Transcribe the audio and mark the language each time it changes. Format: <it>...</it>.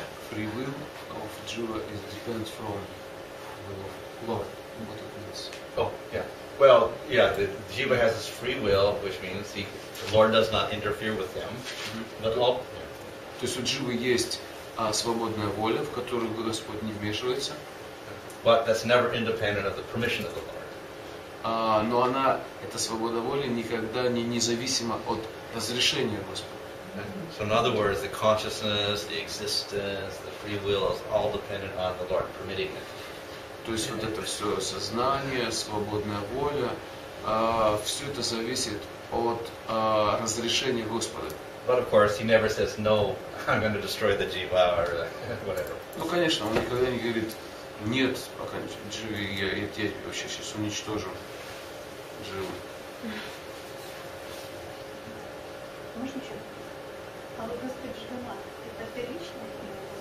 <en>free will of Jiva is depends from will of Lord. What it means? Oh, yeah. Well, yeah, the jiva has his free will, which means the Lord does not interfere with him. But all,</en> <ru>То есть у Дживы есть свободная воля, в которую Господь не вмешивается.</ru> <en>but that's never independent of the permission of the Lord.</en> <ru>Но эта свобода воли никогда не независима от разрешения Господа.</ru> <en>So in other words, the consciousness, the existence, the free will is all dependent on the Lord permitting it.</en> <ru>То есть вот это все сознание, свободная воля, все это зависит от разрешения Господа.</ru> <en>But of course, he never says, no, I'm going to destroy the jiva or whatever.</en> <ru>Ну, конечно, он никогда не говорит, нет, пока Дживи, я вообще сейчас уничтожу Дживу. Можно что? А вот Господь Джигана, это первичное имя?</ru>